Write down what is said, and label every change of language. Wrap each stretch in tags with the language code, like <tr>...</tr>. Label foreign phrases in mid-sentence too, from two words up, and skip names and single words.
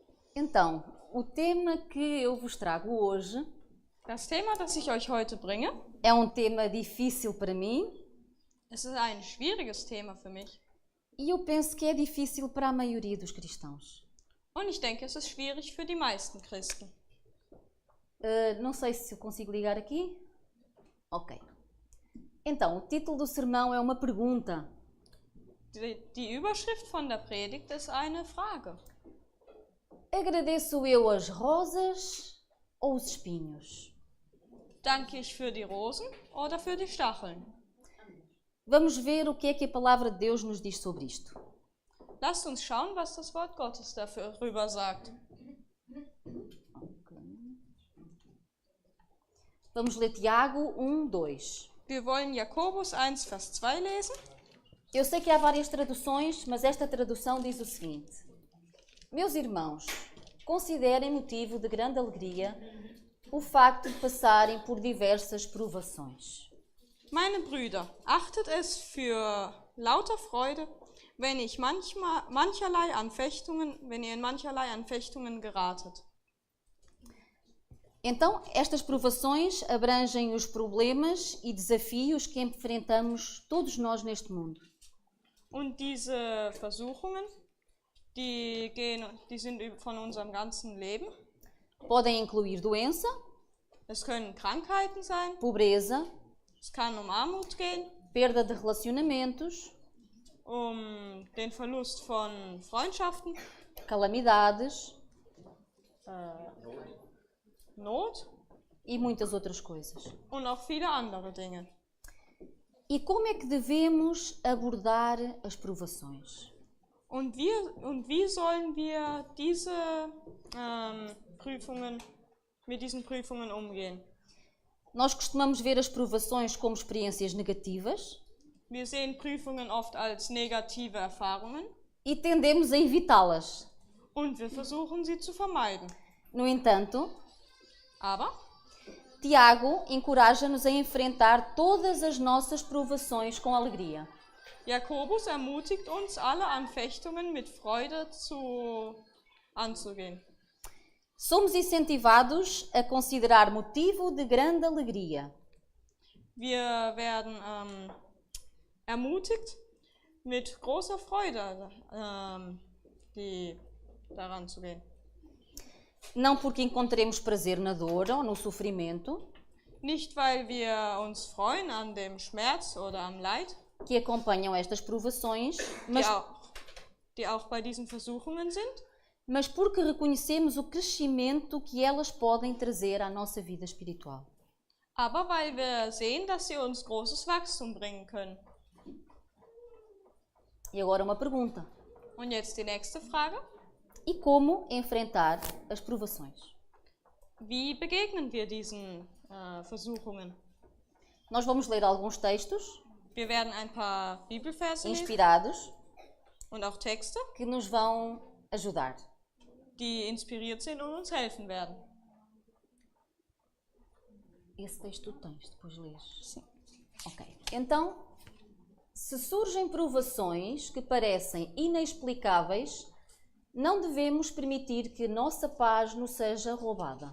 <pt>Então, o tema que eu vos trago hoje</pt> <de>Das Thema, das ich euch heute bringe,</de> <pt>é um tema difícil para mim</pt> <de>es ist ein schwieriges Thema für mich.</de> <pt>e eu penso que é difícil para a maioria dos cristãos.</pt> <de>Und ich denke, es ist schwierig für die meisten Christen.</de> <pt>Não sei se eu consigo ligar aqui. Ok. Então, o título do sermão é uma pergunta.</pt> <de>Die Überschrift von der Predigt ist eine Frage.</de> <pt>Agradeço eu as rosas ou os espinhos?</pt> <de>Danke ich für die Rosen oder für die Stacheln?</de> <pt>Vamos ver o que é que a palavra de Deus nos diz sobre isto.</pt> <de>Lasst uns schauen, was das Wort Gottes darüber sagt.</de> <pt>Vamos ler Tiago 1:2.</pt> <de>Wir wollen Jakobus 1, Vers 2 lesen.</de> <pt>Eu sei que há várias traduções, mas esta tradução diz o seguinte: Meus irmãos, considerem motivo de grande alegria o facto de passarem por diversas provações.</pt> <de>Meine Brüder, achtet es für lauter Freude, wenn ihr in mancherlei Anfechtungen geratet.</de> <pt>Então, estas provações abrangem os problemas e desafios que enfrentamos todos nós neste mundo.</pt> <de>Und diese Versuchungen, die sind von unserem ganzen Leben.</de> <pt>Podem incluir doença,</pt> <de>Es können Krankheiten sein,</de> <pt>pobreza,</pt> <de>es kann Armut gehen,</de> <pt>perda de relacionamentos,</pt> <de>den Verlust von Freundschaften,</de> <pt>calamidades</pt> <de>Not</de> <pt>e muitas outras coisas.</pt> <de>und auch viele andere Dinge.</de> <pt>E como é que devemos abordar as provações?</pt> <de>Und wie sollen wir mit diesen Prüfungen umgehen?</de> <pt>Nós costumamos ver as provações como experiências negativas</pt> <de>Wir sehen Prüfungen oft als negative Erfahrungen</de> <pt>e tendemos a evitá-las.</pt> <de>und wir versuchen sie zu vermeiden.</de> <pt>No entanto,</pt> <de>Aber</de> <pt>Tiago encoraja-nos a enfrentar todas as nossas provações com alegria.</pt> <de>Jakobus ermutigt uns, alle Anfechtungen mit Freude anzugehen.</de> <pt>Somos incentivados a considerar motivo de grande alegria</pt> <de>Wir werden ermutigt, mit großer Freude daran zu gehen.</de> <pt>não porque encontremos prazer na dor ou no sofrimento</pt> <de>Nicht, weil wir uns freuen an dem Schmerz oder am Leid,</de> <pt>que acompanham estas provações,</pt> <de>die auch bei diesen Versuchungen sind,</de> <pt>mas porque reconhecemos o crescimento que elas podem trazer à nossa vida espiritual.</pt> <de>aber weil wir sehen, dass sie uns großes Wachstum bringen können.</de> <pt>E agora uma pergunta:</pt> <de>Und jetzt die nächste Frage.</de> <pt>e como enfrentar as provações?</pt> <de>Wie begegnen wir diesen Versuchungen?</de> <pt>Nós vamos ler alguns textos</pt> <de>Wir werden ein paar Bibelverse lesen</de> <pt>inspirados</pt> <de>und auch Texte,</de> <pt>que nos vão ajudar.</pt> <de>die inspiriert sind und uns helfen werden.</de> <pt>Esse texto tu tens, depois lês. Sim. Ok. Então, se surgem provações que parecem inexplicáveis, não devemos permitir que a nossa paz nos seja roubada.</pt>